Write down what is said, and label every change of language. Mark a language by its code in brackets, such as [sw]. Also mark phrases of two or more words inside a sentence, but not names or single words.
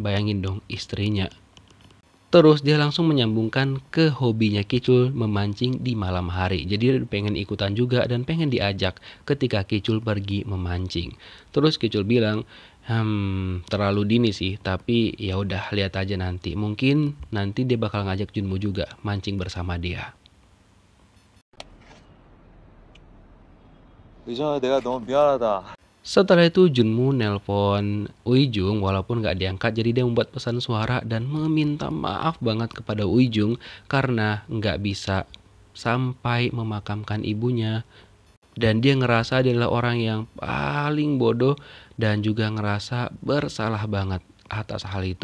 [id] Bayangin dong istrinya. Terus dia langsung menyambungkan ke hobinya Ki-chul memancing di malam hari. Jadi dia pengen ikutan juga dan pengen diajak ketika Ki-chul pergi memancing. Terus Ki-chul bilang, terlalu dini sih, tapi ya udah lihat aja nanti. Mungkin nanti dia bakal ngajak Junmu juga mancing bersama dia. [ko] 의정아, 내가 너무 미안하다. [id] Setelah itu Junmu nelpon Ui-jung walaupun gak diangkat, jadi dia membuat pesan suara dan meminta maaf banget kepada Ui-jung karena gak bisa sampai memakamkan ibunya. Dan dia ngerasa dia adalah orang yang paling bodoh dan juga ngerasa bersalah banget atas hal itu.